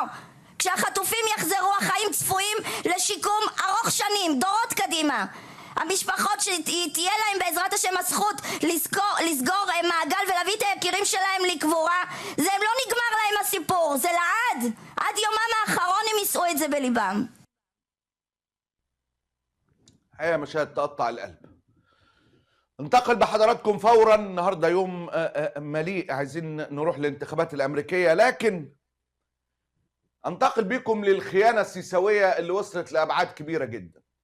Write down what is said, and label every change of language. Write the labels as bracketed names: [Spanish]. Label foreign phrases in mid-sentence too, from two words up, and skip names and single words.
[Hebrew] כשהחטופים יחזרו החיים צפויים לשיקום ארוך שנים, דורות קדימה. המשפחות שתהיה להם בעזרת השם הזכות לסגור מעגל ולהביא את היקירים שלהם לקבורה, זה לא נגמר להם הסיפור, זה לעד. עד יומם האחרון הם יישאו את זה בליבם. [Arabic] هي مشاهد تقطع القلب. انتقل بحضراتكم فورا، النهارده يوم مليء، عايزين نروح للانتخابات الامريكيه، لكن انتقل بكم للخيانه السيساويه اللي وصلت لابعاد كبيره جدا.